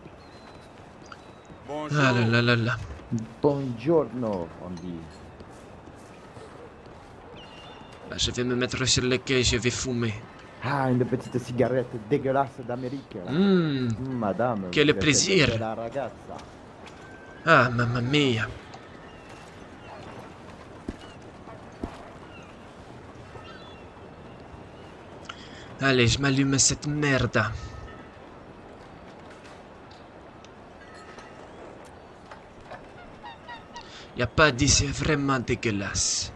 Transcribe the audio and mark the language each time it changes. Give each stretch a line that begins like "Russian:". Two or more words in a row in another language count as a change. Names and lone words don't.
French: Ah là là là là. Buongiorno, on dit. Bah, je vais me mettre sur le quai, je vais fumer. Ah, une petite cigarette dégueulasse d'Amérique. Là. Madame. Quel vous êtes plaisir.
Italian: une bella ragazza. Ah, mamma mia.
French: Allez, je m'allume cette merde. Y a pas dit, c'est vraiment dégueulasse.